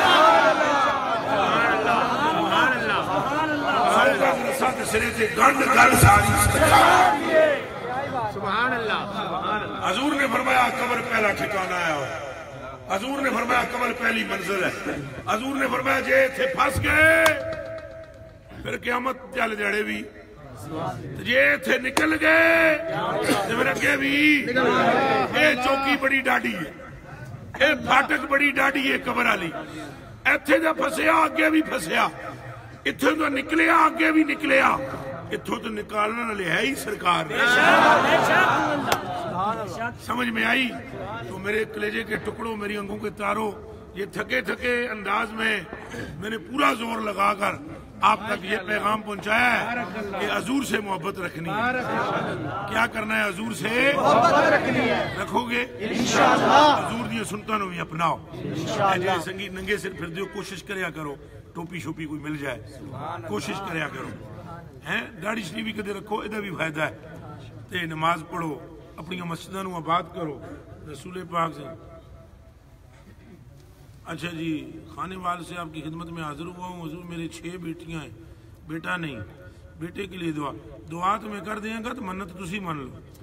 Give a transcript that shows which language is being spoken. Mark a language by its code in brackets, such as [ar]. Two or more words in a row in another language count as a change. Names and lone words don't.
[ur] حضور نے فرمایا قبر پہلا ٹھکانہ ہے، حضور نے فرمایا قبر پہلی منزل ہے، حضور نے فرمایا [pa] جے تھے پھنس گئے پھر قیامت چل جڑے بھی، جے تھے نکل گئے تو پھر اگے بھی۔ اے چوکی بڑی ڈاڈی ہے، اے پھاٹک بڑی ڈاڈی ہے قبر والی، ایتھے دا پھسیا اگے بھی پھسیا، اتھوں تو نکلیا اگے بھی نکلیا، اتھوں تو نکالنا لے ہے ہی سرکار نے۔ [ur] سمجھ میں آئی؟ تو میرے کلیجے کے ٹکڑوں، میری انگوں کے تاروں، یہ تھکے تھکے انداز میں میں نے پورا زور لگا کر آپ تک یہ پیغام پہنچایا ہے کہ حضور سے محبت رکھنی ہے۔ کیا کرنا ہے؟ حضور سے محبت رکھنی ہے، رکھو گے انشاءاللہ، [pa] حضور دی سنتاں نو بھی اپناؤ، سنگی ننگے سر پھر دیو، کوشش کریا کرو ٹوپی شوپی کوئی مل جائے، کوشش کریا کرو، داڑھی شریف بھی کدے رکھو، ادھا بھی فائدہ ہے، تے نماز پڑھو، اپنی مسجدوں نو آباد کرو رسول پاک سے۔ [ur] اچھا جی، خانے وال سے آپ کی خدمت میں حاضر ہوا ہوں حضور، میرے 6 بیٹیاں ہیں، بیٹا نہیں، بیٹے کے لیے دعا تو میں کر دیں گا [pa] تو منت تسی من لو،